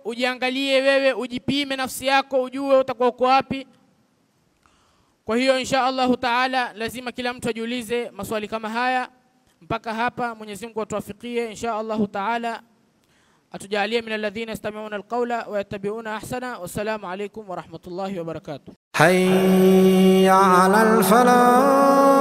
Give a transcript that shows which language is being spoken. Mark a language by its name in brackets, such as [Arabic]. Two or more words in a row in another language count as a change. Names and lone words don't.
[Swahili] Ujiangalie wewe, ujipime nafsi yako, ujue utakuwa uko wapi. Kwa hiyo [Arabic] إن شاء الله تعالى [Swahili] lazima kila mtu ajiulize maswali kama haya. Mpaka hapa Mwenyezi Mungu atuwafikie [Arabic] إن شاء الله تعالى, [Swahili] atujalie [Arabic] من الذين يستمعون القول ويتبعون أحسنه. والسلام عليكم ورحمة الله وبركاته. حي على الفلاح.